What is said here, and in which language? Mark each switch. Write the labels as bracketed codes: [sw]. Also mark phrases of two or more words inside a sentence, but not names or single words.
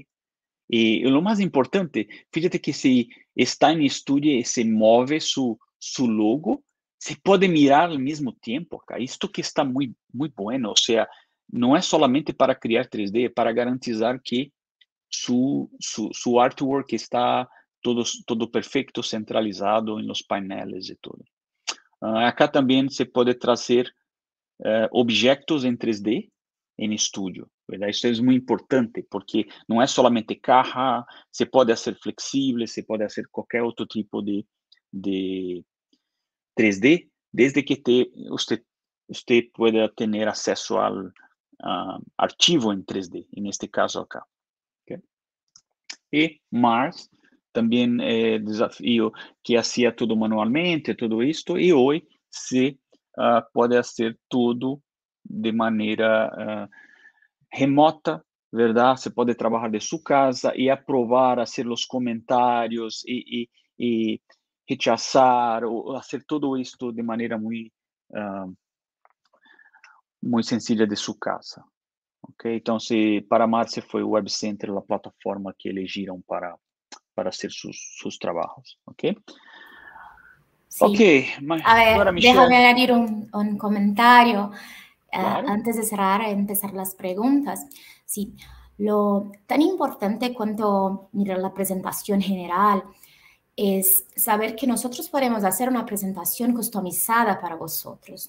[es] Y lo más importante, fíjate que si está en estudio y se mueve su logo, se puede mirar al mismo tiempo acá. Esto que está muy bueno. O sea, no es solamente para crear 3D, es para garantizar que su artwork está todo perfecto, centralizado en los paneles y todo. Acá también se puede [pt] trazer objetos em 3D em estúdio, [es] ¿verdad? [pt] Isso é muito importante, porque não é somente caja, se pode ser flexível, se pode ser qualquer outro tipo de 3D, desde que [es] usted pueda [pt] ter acesso ao arquivo em 3D, neste caso acá. Okay? E Mars, também desafio que hacía tudo manualmente, tudo isto, e hoje se pode fazer tudo de maneira remota, ¿verdad? Se pode trabalhar de sua casa e aprovar, fazer os comentários e rechazar, ou fazer tudo isto de maneira muito sencilla de sua casa. Ok? Então, para Márcia foi o Web Center a plataforma que elegiram para [es] hacer sus trabajos, [pt] ¿ok? [es] Sí. Ok, a ver, ahora Michelle. Déjame añadir un comentario Claro. antes de cerrar y empezar las preguntas. Sí, lo tan importante cuanto mirar la presentación general es saber que nosotros podemos hacer una presentación customizada para vosotros.